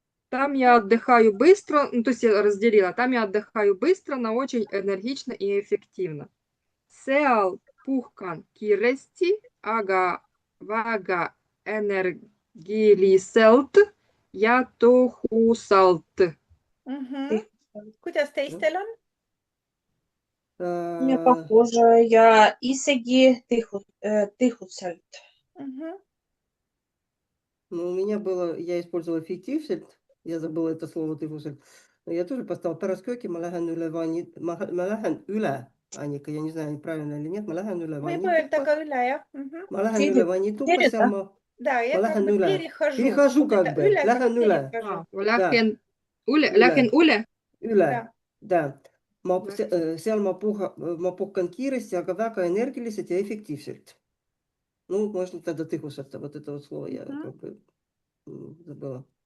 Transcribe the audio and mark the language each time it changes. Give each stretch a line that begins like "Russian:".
Russian: Там я отдыхаю быстро, ну, то есть я разделила. Там я отдыхаю быстро, но очень энергично и эффективно.
Estonian: Seal puhkan kiiresti, aga väga energiliselt ja tõhusalt. Kuidas teistel on?
Russian: Мне похоже, я
Estonian: isegi tõhusalt.
Russian: Ну, у меня было, я использовала эффективselt, я забыла это слово tõhusalt. Но я тоже поставила
Estonian: pärast kööki, ma lähen üle ma lähen üle,
Russian: Annika, я не знаю, правильно или нет, ma lähen üle
Estonian: Võib öelda vannituppa. ka üle, jah. Ma lähen üle vannituppa,
Russian: Перед,
Estonian: seal
Russian: да?
Estonian: ma
Russian: Да, я
Estonian: Ma
Russian: как
Estonian: lähen
Russian: бы
Estonian: üle.
Russian: перехожу. Перехожу Вот как это бы,
Estonian: üle,
Russian: как
Estonian: lähen üle.
Russian: перехожу.
Estonian: Lähen üle, Üle. lähen üle. Üle,
Russian: да.
Estonian: Ma,
Russian: Да.
Estonian: seal ma puhkan kiiresti, aga väga energiliselt ja эффективselt.
Russian: Ну, можно тогда tõhusalt, вот это вот слово я как бы забыла.